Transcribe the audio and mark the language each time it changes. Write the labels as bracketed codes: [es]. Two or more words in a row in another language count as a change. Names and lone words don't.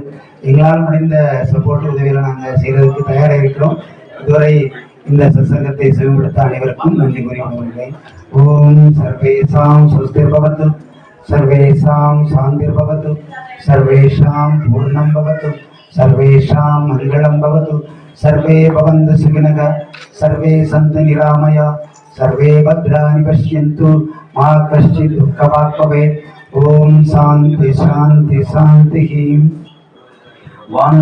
[ta] எங்களால் முடிந்த சப்போர்ட் உதவிகளை நாங்கள் செய்யறதுக்கு தயாராக இருக்கிறோம். இதுவரை இந்த சத்சங்கத்தை செவிப்படுத்த அனைவருக்கும் நன்றி கூறிக்கொள்கிறேன். [sa] ओम् सर्वेषां स्वस्तिर् भवतु, सर्वेषां शान्तिर् भवतु, सर्वेषां पूर्णं भवतु, सर्वेषां मङ्गलं भवतु, सर्वे भवन्तु सुखिनः, सर्वे सन्तु निरामया, सर्वे भद्राणि पश्यन्तु, मा कश्चित् दुःखभाग् भवेत्. ओम शान्ति शान्ति शान्तिः.